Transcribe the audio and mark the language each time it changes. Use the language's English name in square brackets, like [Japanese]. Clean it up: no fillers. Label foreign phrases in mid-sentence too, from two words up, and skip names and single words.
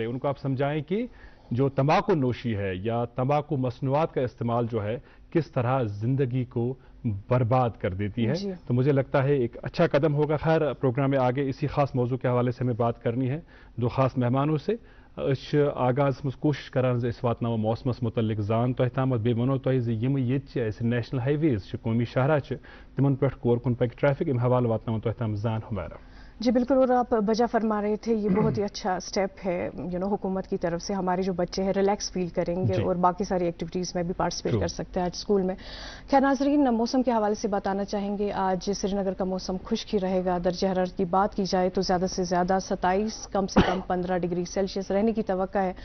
[Urdu] ان کو آپ سمجھائیں کہ جو تمباکو نوشی ہے یا تمباکو مصنوعات کا استعمال جو ہے کس طرح زندگی کو برباد کر دیتی ہے. تو مجھے لگتا ہے ایک اچھا قدم ہوگا. خیر, پروگرام میں آگے اسی خاص موضوع کے حوالے سے ہمیں بات کرنی ہے دو خاص مہمانوں سے. [Kashmiri] آغاز کوشش کران اس وات نو موسمس متعلق زان تہ تام بی ونو تہ یم یہ [English] national highways [Kashmiri] قومی شاہراہ تمن پہ کور کن پک ٹریفک, ام حوالہ واتنو تہ تام زان. [Urdu] ہمیرا جی بالکل, اور آپ بجا فرما رہے تھے, یہ بہت ہی اچھا سٹیپ ہے حکومت کی طرف سے. ہمارے جو بچے ہیں [English] relax feel [Urdu] کریں گے اور باقی ساری ایکٹیویٹیز میں بھی پارٹیسپیٹ کر سکتے ہیں آج اسکول میں. خیر ناظرین, موسم کے حوالے سے بتانا چاہیں گے, آج سری نگر کا موسم خشک ہی رہے گا. درجہ حرارت کی بات کی جائے تو زیادہ سے زیادہ 27, کم سے کم 15 [English] degree Celsius [Urdu] رہنے کی توقع ہے.